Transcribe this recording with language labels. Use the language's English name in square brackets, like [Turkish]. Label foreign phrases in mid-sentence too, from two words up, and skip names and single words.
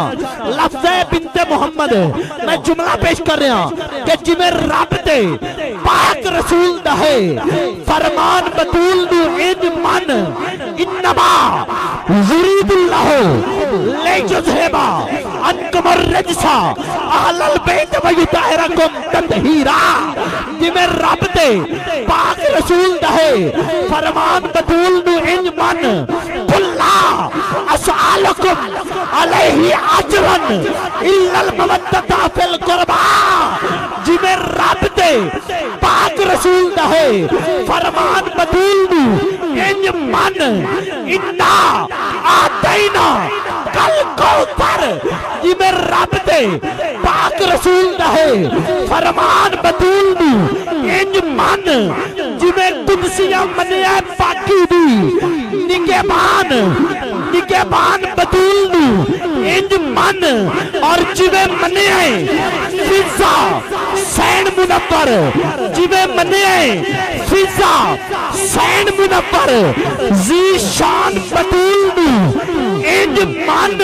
[Urdu] لفظ ہے بنتِ محمد، میں جملہ پیش کر رہا کہ [Punjabi] جیویں رب تے پاک رسول دا ہے فرمان بتول نوں انج منّ, [Arabic] إنما يريد الله ليذهب عنكم الرجس أهل البيت ويطهركم تطهيرا. [Punjabi] جیویں رب تے پاک رسول دا ہے فرمان بتول نوں انج منّ, [Arabic] قل لا أسألكم عليه أجرا إلا المودة في القربى. [Punjabi] جیویں رب تے پاک رسول دا ہے فرمان بتول نوں انج منّ, [Arabic] إنا أعطيناك الكوثر. [Punjabi] جیویں رب تے پاک رسول دا ہے فرمان بتول نوں انج منّ، جیویں قدسیہ منیا پاکی دی نگہبان نگہبان بتول نوں انج منّ، اور جیویں منیا فضا سین منور، جیویں منیا فضا سین منور ذیشان بتول نوں انج منّ.